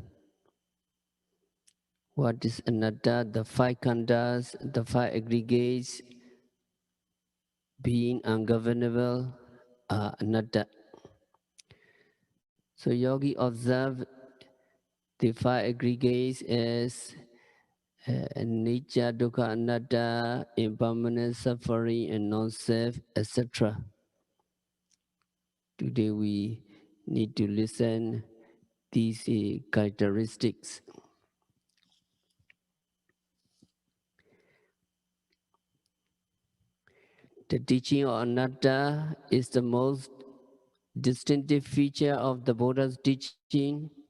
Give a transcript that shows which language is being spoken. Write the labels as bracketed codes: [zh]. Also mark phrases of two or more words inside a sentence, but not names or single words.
[en] What is Anatta? The five khandhas, the five aggregates, being ungovernable, are Anatta. So yogi observe the five aggregates as [pi] anicca, dukkha, anatta, [en] impermanent, suffering, and non-self, etc. Today we need to listen these characteristics. The teaching of anatta is the most distinctive feature of the Buddha's teaching.